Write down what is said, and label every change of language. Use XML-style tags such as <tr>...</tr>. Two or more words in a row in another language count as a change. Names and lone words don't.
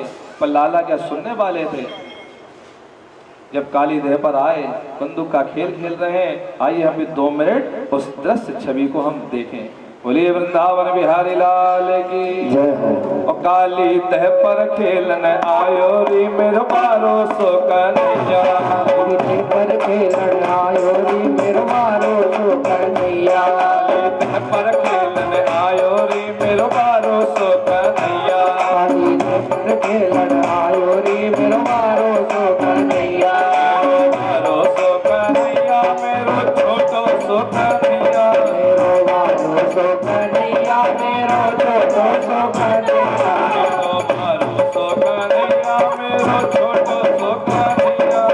<hi>पर लाला क्या सुनने वाले थे? जब काली देह पर आए, बंदूक का खेल खेल रहे हैं, आइए हम 2 मिनट उस दृश्य छवि को हम देखें। बोलिए वृंदावन बिहारी लाल की जय हो।</hi> <bra>और काली देह पर खेलन आयो री मेरो मारो सो कन्हैया, देह पर खेलन आयो री मेरो मारो सो कन्हैया, देह पर खेलन आयो री मेरो मारो सो कन्हैया, काली देह पर खेलन आयो री मेरो मारो सो कन्हैया, मारो सो कन्हैया मेरो छोटो सो कन्हैया, मेरो मारो सो कन्हैया, मेरो छोटो सो कन्हैया, मारो सो कन्हैया मेरो छोटो सो कन्हैया।</bra>